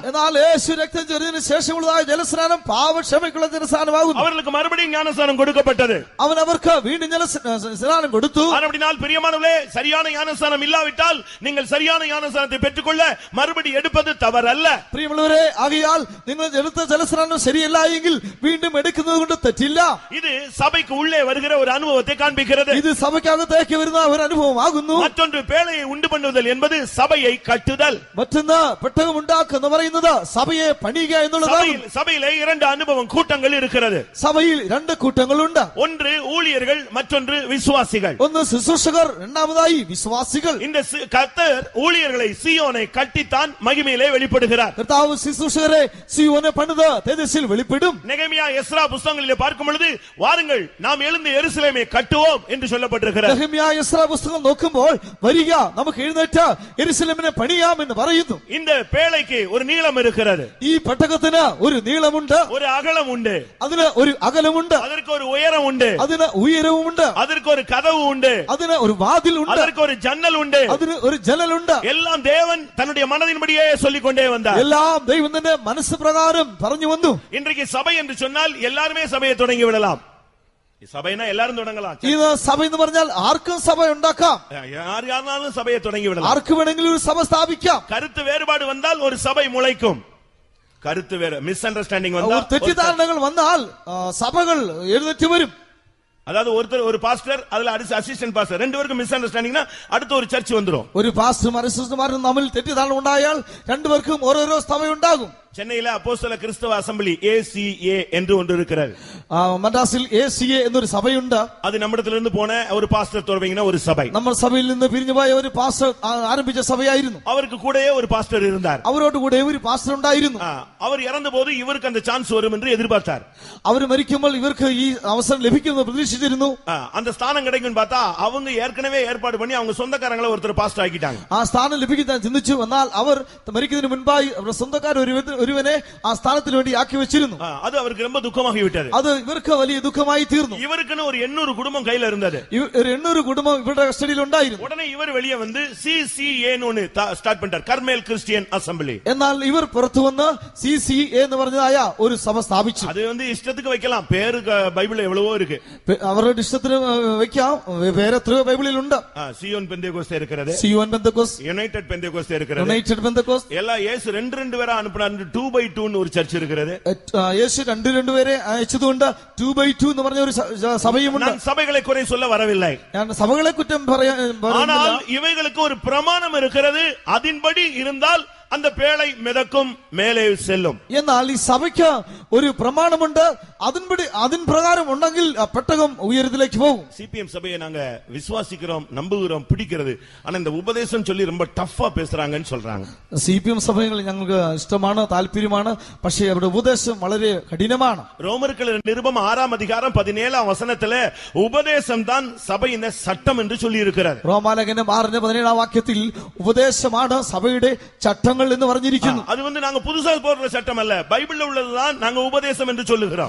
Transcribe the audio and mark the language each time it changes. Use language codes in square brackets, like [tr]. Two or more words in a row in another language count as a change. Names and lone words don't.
[ml] എന്നാൽ യേശു രക്തം ചൊരിഞ്ഞതിന് ശേഷമുള്ളതായ ജലസ്നാനം പാപക്ഷമയ്ക്കുള്ള ജലസ്നാനമാകുന്നു. [ta] அவர்களுக்கு மறுபடியும் ஞானஸ்நானம் கொடுக்கப்பட்டது. [ml] അവൻ അവർക്ക് വീണ്ടും ജലസ്നാനം കൊടുത്തു. [ta] அப்படினால் பிரியமானவர்களே, சரியான ஞானஸ்நானம் இல்லாவிட்டால் நீங்கள் சரியான ஞானஸ்நானத்தை பெற்றுக்கொள்ள மறுபடி எடுப்பது தவறல்ல. [ml] പ്രിയമുള്ളവരെ, ആകയാൽ നിങ്ങൾ എടുത്ത ജലസ്നാനം ശരിയല്ല എങ്കിൽ വീണ്ടും എടുക്കുന്നത് കൊണ്ട് തെറ്റില്ല. [ta] இது சபைக்கு உள்ளே வருகிற ஒரு அனுபவத்தை காண்பிக்கிறது. [ml] ഇത് സഭയ്ക്കകത്തേക്ക് വരുന്ന ഒരു അനുഭവമാകുന്നു. [ta] மற்றொன்று பேழையை உண்டு பண்ணுதல் என்பது சபையை கட்டுதல். [ml] മറ്റൊന്ന് പെട്ടകം ഉണ്ടാക്കുക എന്ന് പറയുന്നത് സഭയെ പണിയുക എന്നുള്ളതാണ്. [ta] சபையிலே இரண்டு அனுபவம் கூட்டங்கள் இருக்கிறது. [ml] സഭയിൽ രണ്ട് കൂട്ടങ്ങളുണ്ട്. [ta] ஒன்று ஊழியர்கள், மற்றொன்று விசுவாசிகள். [ml] ഒന്ന് ശുശ്രൂഷകർ, രണ്ടാമതായി വിശ്വാസികൾ. [ta] இந்த கர்த்தர் ஊழியர்களை சீயோனை கட்டித்தான் மகிமையிலே வெளிப்படுகிறார். [ml] കർത്താവ് ശുശ്രൂഷകരെ സീയോനെ പണിത് തേജസ്സിൽ വെളിപ്പെടും. [ta] நெகேமியா, எஸ்ரா புத்தகங்களிலே பார்க்கும் பொழுது, வாருங்கள் நாம் எழுந்து எருசலேமை கட்டுவோம் என்று சொல்லப்பட்டிருக்கிறது. [ml] നെഹെമ്യാ, എസ്രാ പുസ്തകം നോക്കുമ്പോൾ വരിക നമുക്ക് എഴുന്നേറ്റ് യെരുശലേമിനെ പണിയാം എന്ന് പറയുന്നു. [ta] இந்த பேழைக்கு ஒரு நீளம் இருக்கிறது. [ml] ഈ പെട്ടകത്തിന് ഒരു നീളമുണ്ട്, [ta] ஒரு அகலம் உண்டு, [ml] അതിന് ഒരു അകലമുണ്ട്, [ta] அதற்கு ஒரு உயரம் உண்டு, [ml] അതിന് ഉയരവുമുണ്ട്, [ta] அதற்கு ஒரு கதவு உண்டு, [ml] അതിന് ഒരു വാതിലുണ്ട്, [ta] அதற்கு ஒரு ஜன்னல் உண்டு. [ml] അതിന് ഒരു ജനലുണ്ട്. [ta] எல்லாம் தேவன் தன்னுடைய மனதின்படியே சொல்லிக் கொண்டே வந்தார். [ml] എല്ലാം ദൈവം തന്റെ മനസ്സ് പ്രകാരം പറഞ്ഞു വന്നു. [ta] இன்றைக்கு சபை என்று சொன்னால் எல்லாருமே சபையை தொடங்கி விடலாம். சபைனா எல்லாரும் தொடங்கலாம். [ml] ഇത് സഭ എന്ന് പറഞ്ഞാൽ ആർക്കും സഭ ഉണ്ടാക്കാം, [ta] யாருனாலும் சபையை தொடங்கி விடலாம். [ml] ആർക്ക് വേണമെങ്കിലും ഒരു സഭ സ്ഥാപിക്കാം. [ta] கருத்து வேறுபாடு வந்தால் ஒரு சபை முளைக்கும். கருத்து வேறு மிஸ் அண்டர்ஸ்டாண்டிங் வந்தால், [ml] തെറ്റിദ്ധാരണകൾ വന്നാൽ സഭകൾ എഴുന്നേറ്റ് വരും. [ta] அதாவது ஒருத்தர் ஒரு பாஸ்டர், அதுல [en] assistant pastor, [ta] ரெண்டு பேருக்கும் மிஸ் அண்டர்ஸ்டாண்டிங்னா அடுத்த ஒரு சர்ச் வந்துரும். [ml] ഒരു പാസ്റ്ററും അസിസ്റ്റന്റുമാരും തമ്മിൽ തെറ്റിദ്ധാരണ ഉണ്ടായാൽ രണ്ടുപേർക്കും ഓരോരോ സഭ ഉണ്ടാകും. [ta] சென்னையில அப்போஸ்தல கிறிஸ்தவ அசெம்பிளி ACA என்று ஒன்று இருக்கிறது. [ml] മദ്രാസിൽ ACA എന്നൊരു സഭയുണ്ട്. [ta] அது நம்மிடத்திலிருந்து போன ஒரு பாஸ்டர் தொடங்கின ஒரு சபை. [ml] നമ്മൾ സഭയിൽ നിന്ന് പിരിഞ്ഞുപോയ ഒരു പാസ്റ്റർ ആരംഭിച്ച സഭയായിരുന്നു. [ta] அவருக்கு கூடயே ஒரு பாஸ்டர் இருந்தார். [ml] അവരോട് കൂടെ ഒരു പാസ്റ്റർ ഉണ്ടായിരുന്നു. [ta] அவர் இறந்த போது இவருக்கு அந்த சான்ஸ் வரும் என்று எதிர்பார்த்தார். [ml] അവർ മരിക്കുമ്പോൾ ഇവർക്ക് ഈ അവസരം ലഭിക്കുമെന്ന് പ്രതീക്ഷിച്ചിരുന്നു. [ta] அந்த ஸ்தானம் கிடைக்கும்னு பார்த்தா அவங்க ஏற்கனவே ஏற்பாடு பண்ணி அவங்க சொந்தக்காரங்களை ஒருத்தர் பாஸ்டர் ஆக்கிட்டாங்க. [ml] ആ സ്ഥാനം ലഭിക്കാൻ ചിന്തിച്ചു. എന്നാൽ അവർ മരിക്കുന്നതിന് മുൻപായി അവരുടെ സ്വന്തക്കാർ ഒരുവനെ ആ സ്ഥാനത്തിന് വേണ്ടി ആക്കി വെച്ചിരുന്നു. [ta] அது அவருக்கு ரொம்ப துக்கமாகி விட்டது. [ml] അത് ഇവർക്ക് വലിയ ദുഃഖമായി തീർന്നു. [ta] இவருக்குன்னு ஒரு 800 குடும்பம் கையில இருந்தது. [ml] ഒരു 800 കുടുംബം ഇവരുടെ കസ്റ്റഡിയിൽ ഉണ്ടായിരുന്നു. [ta] உடனே இவர் வெளியே வந்து CCA ன்னு ஸ்டார்ட் பண்ணிட்டார், கர்மேல் கிறிஸ்டியன் அசெம்பிளி. [ml] എന്നാൽ ഇവർ പുറത്തു വന്ന് CCA എന്ന് പറഞ്ഞതായ ഒരു സഭ സ്ഥാപിച്ചു. [ta] அது வந்து இஷ்டத்துக்கு வைக்கலாம், பேரு பைபிள்ல எவ்வளவோ இருக்கு. [ml] അവരുടെ ഇഷ്ടത്തിന് വെക്കാം, വേറെ എത്രയോ ബൈബിളിലുണ്ട്. [ta] சியோன் பெந்தேகோஸ்தே இருக்கிறது, [ml] സിയോൻ പെന്തക്കോസ്ത്, [ta] யுனைடெட் பெந்தேகோஸ்தே இருக்கிறது, [ml] യുണൈറ്റഡ് പെന്തക്കോസ്ത്. [ta] எல்லாம் இயேசு 2 பேரா அனுப்புனாரு. 2x2 ன்னு ஒரு சர்ச் இருக்கிறது. [ml] യേശു 2 പേരെ അയച്ചതുകൊണ്ട് 2x2 എന്ന് പറഞ്ഞ ഒരു സഭയുമുണ്ട്. [ta] நான் சபைகளை குறை சொல்ல வரவில்லை, [ml] ഞാൻ സഭകളെ കുറ്റം പറയാൻ [ta] ஆனால் இவைகளுக்கு ஒரு பிரமாணம் இருக்கிறது. அதின்படி இருந்தால் அந்த பேழை மிதக்கும், மேலே செல்லும். [ml] എന്നാൽ ഈ സഭയ്ക്ക് ഒരു പ്രമാണമുണ്ട്. അതിൻ പ്രകാരം ഉണ്ടെങ്കിൽ പെട്ടകം ഉയരത്തിലേക്ക് പോകും. [ta] சிபிஎம் சபையை நாங்க விசுவாசிக்கிறோம், நம்புகிறோம், பிடிக்கிறது. ஆனா இந்த உபதேசம் சொல்லி ரொம்ப டஃப்பா பேசுறாங்கன்னு சொல்றாங்க. [ml] CPM സഭകൾ ഞങ്ങൾക്ക് ഇഷ്ടമാണ്, താല്പര്യമാണ്. പക്ഷേ അവരുടെ ഉപദേശം വളരെ കഠിനമാണ്. [ta] ரோமர்கள் நிருபம் 6ஆம் அதிகாரம் 17ஆம் வசனத்துல உபதேசம் தான் சபையின் சட்டம் என்று சொல்லி இருக்கிறார். [ml] റോമാലേഖനം 6:17 വാക്യത്തിൽ ഉപദേശമാണ് സഭയുടെ ചട്ടങ്ങൾ ചട്ടങ്ങൾ എന്ന് പറഞ്ഞിരിക്കുന്നു. [ta] அது நாங்க புதுசா போடுற சட்டம் அல்ல, பைபிள்ல உள்ளதுதான் நாங்க உபதேசம் என்று சொல்லுகிறோம்.